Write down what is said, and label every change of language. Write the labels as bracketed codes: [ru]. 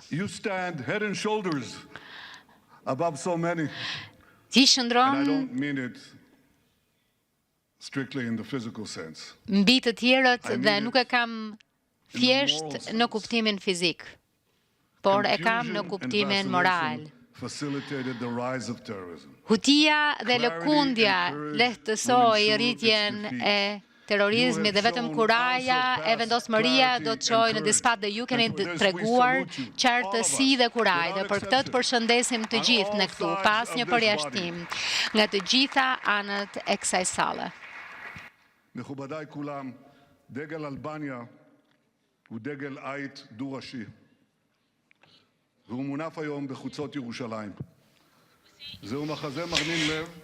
[en] You stand head and shoulders above so many. [sq] Ti shndron [en] I don't mean it strictly in the physical sense. [sq] Mbi të tjerët dhe nuk e kam thjesht në kuptimin fizik, por e kam në kuptimin moral. [en] Facilitated the rise of terrorism. [sq] Hutia dhe lëkundja lehtësoi rritjen e terrorizmi dhe vetëm kuraja e vendosmëria do të çojë në dispat dhe ju keni treguar qartësi dhe kuraj dhe për këtë të përshëndesim të gjithë në këtu pas një përjashtim nga të gjitha anët e kësaj salle. [he] מכובדיי כולם, דגל אלבניה הוא דגל עית דו-ראשי והוא מונף היום בחוצות ירושלים. זהו מחזה מרנין לב